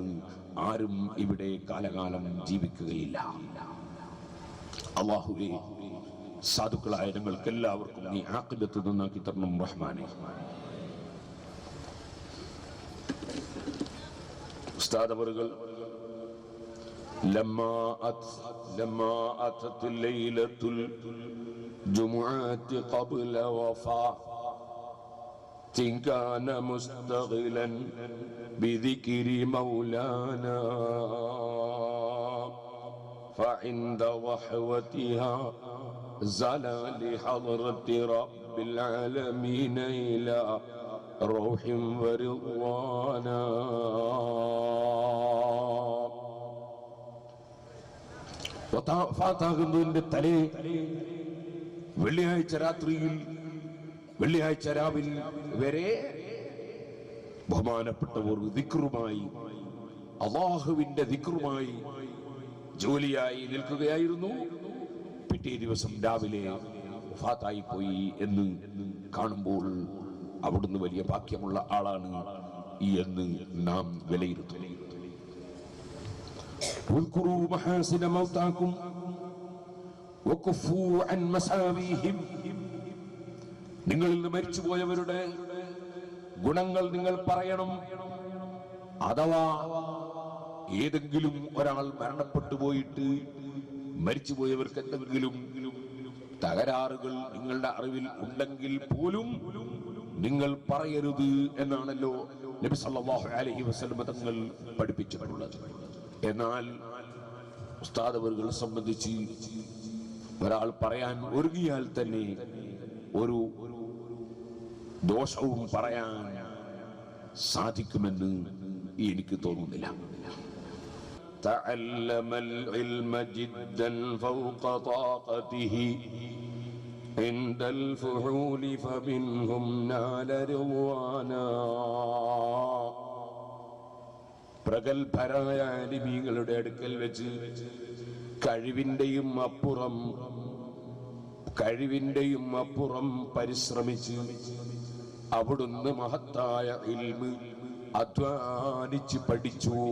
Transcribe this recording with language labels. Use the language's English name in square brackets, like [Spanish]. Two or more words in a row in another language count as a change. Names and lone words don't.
[Malayalam] ആരും ഇവിടെ കാലകാലം ജീവിക്കുകയില്ല. അല്ലാഹുവേ, സാധുക്കളായ ഞങ്ങൾക്ക് എല്ലാവർക്കും നീ ആഖിബത്ത് നന്നാക്കി തരണം റഹ്മാനെ. ഉസ്താദ് അവറുകൾ [Arabic] لما أتت ليلة الجمعة قبل وفاة كان مستغلا بذكر مولانا فعند ضحوتها زال لحضرة رب العالمين إلى روح ورضوانا. [Malayalam] വഫാത്താകുന്നതിന്റെ തലേ വെള്ളിയാഴ്ച രാത്രിയിൽ, വെള്ളിയാഴ്ച രാവിൽ വരെ ബഹുമാനപ്പെട്ടവർ ദിക്റുമായി, അല്ലാഹുവിന്റെ ദിക്റുമായി ജോലിയായി നിൽക്കുകയായിരുന്നു. പിറ്റേ ദിവസം രാവിലെ വഫാത്തായി പോയി എന്ന് കാണുമ്പോൾ അവിടുന്ന് വലിയ ഭാഗ്യമുള്ള ആളാണ് എന്ന് നാം വിലയിരുത്തുന്നു. [Arabic] واذكروا محاسن موتاكم وكفوا عن مساويهم. [Malayalam] നിങ്ങളിൽ നിന്ന് മരിച്ചുപോയവരുടെ ഗുണങ്ങൾ നിങ്ങൾ പറയണം. അഥവാ ഏതെങ്കിലും ഒരാൾ മരണപ്പെട്ടു പോയിട്ട് മരിച്ചുപോയവർക്ക് എന്തെങ്കിലും തകരാറുകൾ നിങ്ങളുടെ അറിവിൽ ഉണ്ടെങ്കിൽ പോലും നിങ്ങൾ പറയരുത് എന്നാണല്ലോ നബി [Arabic] صلى الله عليه وسلم [Malayalam] തങ്ങൾ പഠിപ്പിച്ചിട്ടുള്ളത്. എന്നാൽ ഉസ്താദ് അവറുകളെ സംബന്ധിച്ച് ഒരാൾ പറയാൻ ഒരുങ്ങിയാൽ തന്നെ ഒരു ദോഷവും പറയാൻ സാധിക്കുമെന്ന് എനിക്ക് തോന്നുന്നില്ല. [Arabic] تعلم العلم جدا فوق طاقته عند الفحول فمنهم نال رضوانا. [Malayalam] പ്രഗത്ഭരായ ആലിമീങ്ങളുടെ അടുക്കൽ വെച്ച് കഴിവിന്റെയും അപ്പുറം പരിശ്രമിച്ച് അവിടുന്ന് മഹത്തായ ഇൽമ് അധ്വാനിച്ച് പഠിച്ചു.